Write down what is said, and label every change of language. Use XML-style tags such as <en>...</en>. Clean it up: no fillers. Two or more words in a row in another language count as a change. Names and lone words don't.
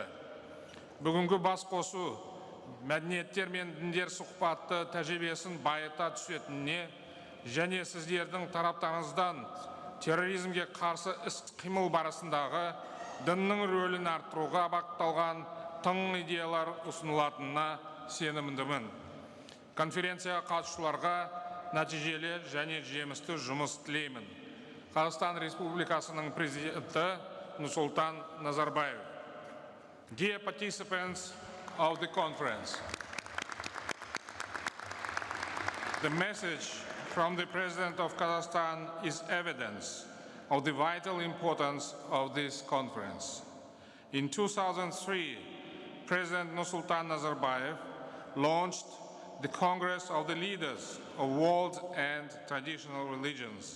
<kk>Бүгінгі бас қосу мәдениеттер мен діндер сұхбатты тәжірибесін байыта түсетініне және сіздердің тараптарыңыздан терроризмге қарсы іс-қимыл барысындағы діннің рөлін арттыруға бағытталған тың идеялар ұсынылатынына сенімдімін. Конференция қатысушыларға нәтижелі және жемісті жұмыс тілеймін. Қазақстан Республикасының Президенті Н.Назарбаев.</kk> <en>Dear participants of the conference, the message from the President of Kazakhstan is evidence of the vital importance of this conference. In 2003, President N.Nazarbayev launched the Congress of the Leaders of World and Traditional Religions.</en>